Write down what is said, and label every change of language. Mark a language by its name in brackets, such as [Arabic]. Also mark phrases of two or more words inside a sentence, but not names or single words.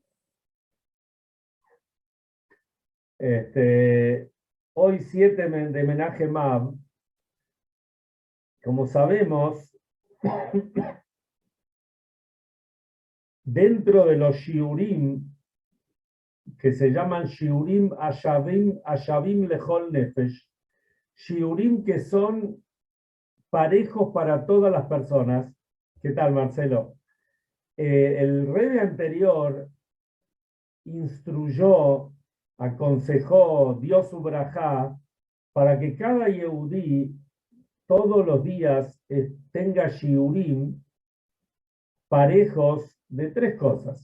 [Spanish] Hoy 7 de Menachem Av, como sabemos, dentro de los shiurim, que se llaman [Hebrew] שיעורים השווים לכל נפש, [Spanish] shiurim que son parejos para todas las personas. ¿Qué tal, Marcelo? El Rebbe anterior instruyó, aconsejó, dio su brajá para que cada Yehudí todos los días tenga shiurim parejos de tres cosas.